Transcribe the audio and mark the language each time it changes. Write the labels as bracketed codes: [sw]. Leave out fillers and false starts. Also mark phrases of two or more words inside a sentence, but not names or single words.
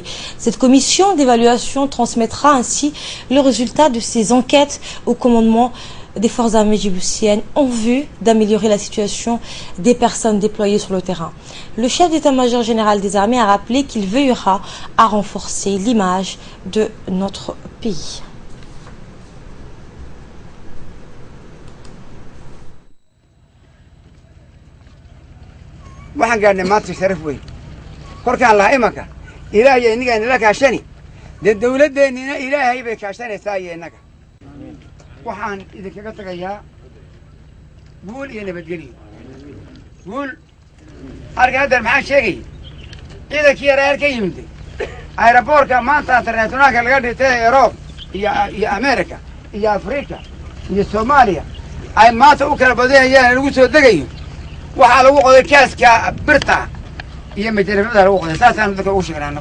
[fr] Cette commission d'évaluation transmettra ainsi le résultat de ces enquêtes au commandement des forces armées djiboutiennes en vue d'améliorer la situation des personnes déployées sur le terrain. Le chef d'état-major général des armées a rappelé qu'il veillera à renforcer l'image de notre pays. [so] waxaan gaadhnay maanta sharaf weyn korkaan lahaa imanka ilaahay innaga inala kaashani dee dawladdeennina ilaahay bay kaashanaysaa iyo innaga waxaan idinkaga tagayaa guul iyo nabadgelyo guul halkan haddeer maxaan sheegayay ciidankii yaraa ka yimid aeroboortka maanta internationaalka laga dhigtay Euroob iyo Amerika iyo Afrika iyo Soomaaliya ay maanta u kala badayaan lagu soo degayo waxaa lagu qoday kaaska birta iyo majarafada lagu qoday saasaan dadka ugu sheegnaa.